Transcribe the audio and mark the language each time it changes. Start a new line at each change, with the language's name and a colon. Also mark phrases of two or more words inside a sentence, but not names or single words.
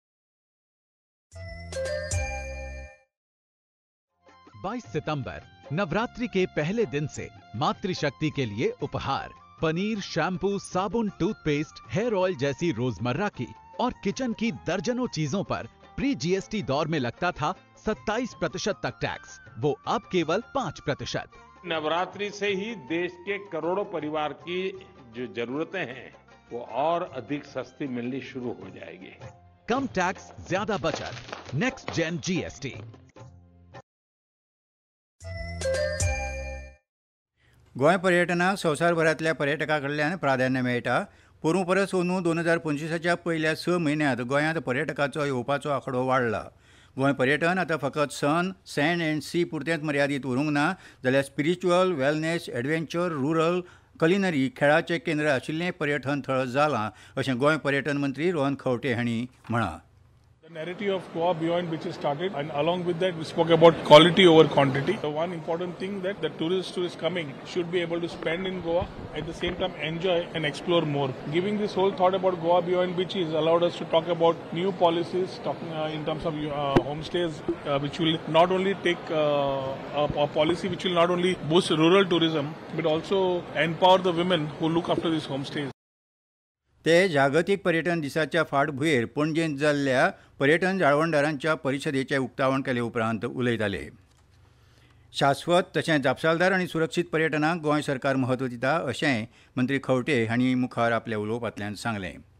Hindi: 22 सितंबर नवरात्रि के पहले दिन से मातृशक्ति के लिए उपहार पनीर, शैम्पू, साबुन, टूथपेस्ट,
English: hair oil
Hindi: जैसी रोजमर्रा की और किचन की दर्जनों चीजों पर
English: pre GST
Hindi: दौर में लगता था 27% तक टैक्स, वो अब केवल 5%. नवरात्रि से ही देश के करोड़ों परिवार की जो जरूरतें हैं वो और अधिक सस्ती मिलनी शुरू हो जाएगी. कम टैक्स, ज्यादा बचत.
English: next gen GST.
Konkani: गोंय पर्यटनाक संवसारभरांतल्या पर्यटकां कडल्यान प्राधान्य मेळटा. पोरूं परस अंदू 2025च्या पयल्या 6 म्हयन्यांत गोंयांत पर्यटकांचो येवपाचो आंकडो वाडला. गोंय पर्यटन आतां फकत
English: sun, sand and sea
Konkani: पुरतेंच मर्यादीत उरूंक ना, जाल्यार
English: spiritual, wellness, adventure, rural, culinary,
Konkani: खेळाचें केंद्र आशिल्लें पर्यटन थळ जालां, अशें गोंय पर्यटन मंत्री रोहन खंवटे हांणी म्हळां.
English: The narrative of Goa Beyond Beach is started, and along with that we spoke about quality over quantity. The one important thing that the tourists who is coming should be able to spend in Goa, at the same time enjoy and explore more. Giving this whole thought about Goa Beyond Beach has allowed us to talk about new policies, talking in terms of homestays, which will not only take a policy which will not only boost rural tourism but also empower the women who look after these homestays.
Konkani: ते जागतीक पर्यटन दिसाच्या फाटभुंयेर पणजेंत जाल्ल्या पर्यटन जाळवणदारांच्या परिशदेचें उक्तावण केले उपरांत उलयताले. शाश्वत तशेंच जापसालदार आनी सुरक्षीत पर्यटनाक गोंय सरकार महत्व दिता, अशेंय मंत्री खंवटे हांणी मुखार आपल्या उलोवपांतल्यान सांगलें.